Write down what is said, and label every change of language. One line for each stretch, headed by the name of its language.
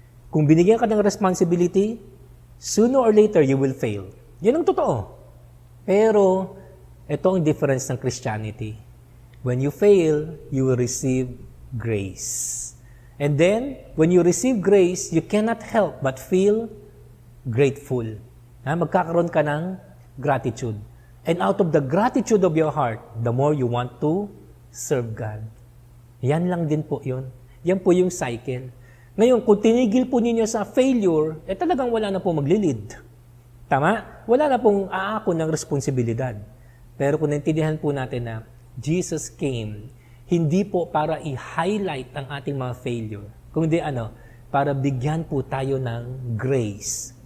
English: Kung binigyan ka ng responsibility, sooner or later, you will fail.
Filipino: Yan ang totoo. Pero, ito ang difference ng Christianity.
English: When you fail, you will receive grace. And then, when you receive grace, you cannot help but feel grateful.
Filipino: Magkakaroon ka ng gratitude.
English: And out of the gratitude of your heart, the more you want to serve God.
Filipino: Yan lang din po yun. Yan po yung cycle. Ngayon, kung tinigil po ninyo sa failure, talagang wala na po maglilid. Tama? Wala na pong aako ng responsibilidad. Pero kung naintindihan po natin na Jesus came, hindi po para i-highlight ang ating mga failure, kundi para bigyan po tayo ng grace.